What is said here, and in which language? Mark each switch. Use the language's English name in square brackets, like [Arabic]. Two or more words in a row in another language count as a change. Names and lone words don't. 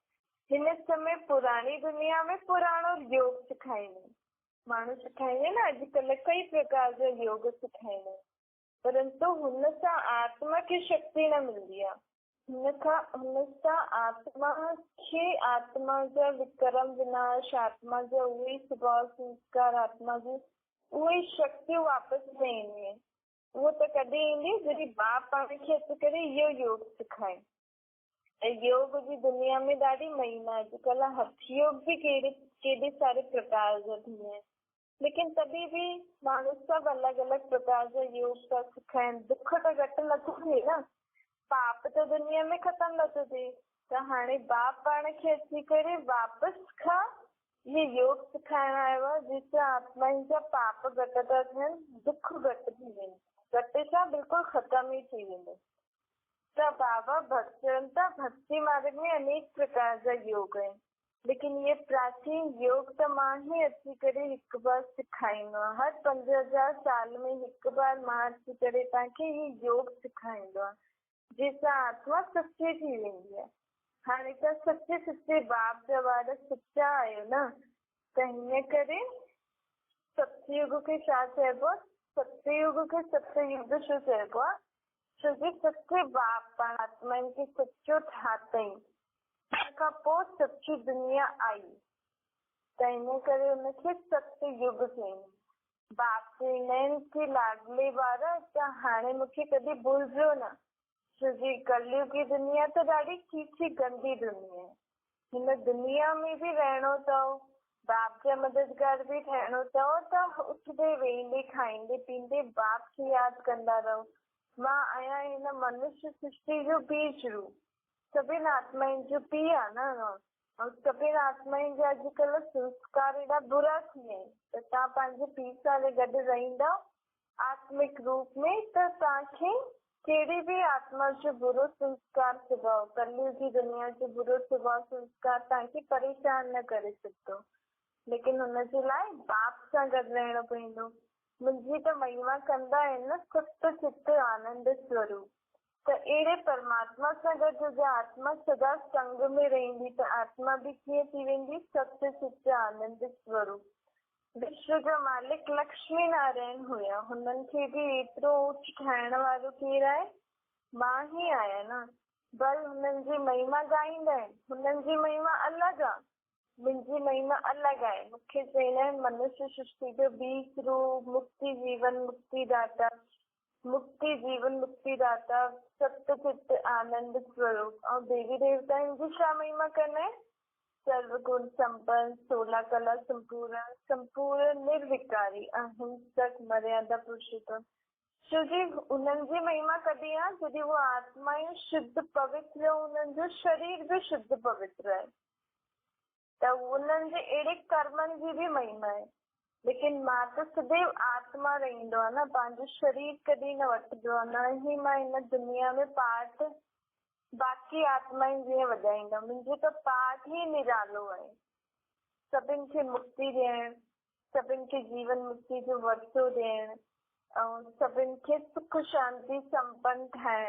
[Sindhi] हिन समय पुराणी दुनिया में पुराणो योग सेखारींदा आहिनि माण्हू, सेखारींदा आहिनि न अॼुकल्ह कई प्रकार जा योग सेखारींदा आहिनि, परंतु हुन सां आत्मा खे शक्ति न मिलंदी आहे। हुन सां आत्मा खे, आत्मा जा विकर्म विनाश, आत्मा जा उहे ई स्वभाव संस्कार, आत्मा जी उहे ई शक्तियूं वापसि न ईंदियूं आहिनि। उहो त कॾहिं ईंदी जॾहिं बाप पाण खे अची करे इहो योग सेखारे। ऐं योग जी दुनिया में ॾाढी महिमा आहे। अॼुकल्ह हथ योग बि केॾे सारे प्रकार जा थींदा आहिनि, लेकिन तॾहिं बि माण्हू सभु अलॻि अलॻि प्रकार जा योग था सेखारीनि। दुख त घटि नथो थिए न, पाप त दुनिया में ख़तमु नथो थिए। त हाणे बाप पाण खे अची करे वापसि खां इहे योग सेखारण आयो आहे, जंहिंसां आत्माउनि जा पाप घटि था थियनि, दुख घटि थी वेंदो, घटि छा बिल्कुलु ख़तम ई थी वेंदो। त बाबा चवनि था भक्ति मार्ग में अनेक प्रकार जा योग आहिनि, लेकिन ये प्राचीन योग त मां ही अची करे हिकु बार सेखारींदो आहे। हर 5000 साल में हिकु बार मां अची करे तव्हांखे ही योग सेखारींदो आहे, जंहिंसां आत्मा सच्ची थी वेंदी आहे। हाणे त सच्चे सच्चे बाप जा वार सच्चा आहियो न, त हिन करे सतयुग खे छा चइबो? सतयुग खे सतयुग छो चइबो आहे? छोकी सच्चे बाप पाण आत्माउनि खे सच्चो ठातई, खां पोइ सच्ची दुनिया आई, त हिन करे हुनखे सतयुग चईंदा। बाप चईंदा आहिनि कि लाडले ॿार त हाणे मूंखे कॾहिं भुलिजो न, छोकी कलयुग जी दुनिया त ॾाढी खीची गंदी दुनिया आहे। हिन दुनिया में बि रहणो अथव, बाप जा मददगार बि ठहिणो अथव, त उथंदे वेहींदे खाईंदे पीअंदे बाप खे यादि कंदा रहो। मां आहियां हिन मनुष्य सृष्टि जो बीज रूप, सभिनि आत्माउनि जो पीउ आहे न, ऐं सभिनि आत्माउनि जा अॼुकल्ह संस्कार एॾा बुरा थी विया आहिनि, त तव्हां पंहिंजे पीउ सां गॾु रहंदव आत्मिक रूप में त तव्हांखे कहिड़ी बि आत्मा जो बुरो संस्कार स्वभाव, कलयुग जी दुनिया जो बुरो स्वभाव संस्कार तव्हांखे परेशान न करे सघंदो। लेकिन हुनजे लाइ बाप सां गॾु रहणो पवंदो। मुंहिंजी त महिमा कंदा आहिनि न सत चित आनंद स्वरूप, त अहिड़े परमात्मा सां गॾु जो आत्मा सदा संग में रहंदी त आत्मा बि कीअं थी वेंदी, सत्य चित आनंद स्वरूप। विश्व जो मालिक लक्ष्मी नारायण हुया, हुननि खे बि एतिरो ऊच ठाहिण वारो केरु आहे? मां ही आहियां न। बल हुननि जी महिमा ॻाईंदा आहिनि, हुननि जी महिमा अलॻि आहे, मुंहिंजी महिमा अलॻि आहे। मूंखे चवंदा आहिनि मनुष्य सृष्टि जो बीज रूप, मुक्ति जीवन मुक्तिदाता, मुक्ति जीवन मुक्तिदाता, सत्य चित आनंद स्वरूप। और देवी देवताउनि जी छा महिमा कंदा आहिनि? सर्वगुण संपन्न, 16 कला संपूर्ण, संपूर्ण निर्विकारी, अहिंसक, मर्यादा पुरुषोत्तम। छो जी उन्हनि जी महिमा कॾहिं आहे? जॾहिं वो आत्माऊं शुद्ध पवित्र, उन्हनि जो शरीर भी शुद्ध पवित्र आहे, त उन्हनि जे अहिड़े कर्मनि जी भी महिमा आहे। लेकिन मां त सदैव आत्मा रहंदो आहे न, पंहिंजो शरीर कॾहिं न वठंदो आहे, न ही मां हिन दुनिया में पार्ट बाक़ी आत्माउनि जीअं वॼाईंदमि। मुंहिंजो त पाठ ही निरालो आहे, सभिनि खे मुक्ति ॾियणु, सभिनि खे जीवन मुक्ति जो वरतो ॾियणु, ऐं सभिनि खे सुख शांति संपन्न ठाहिणु।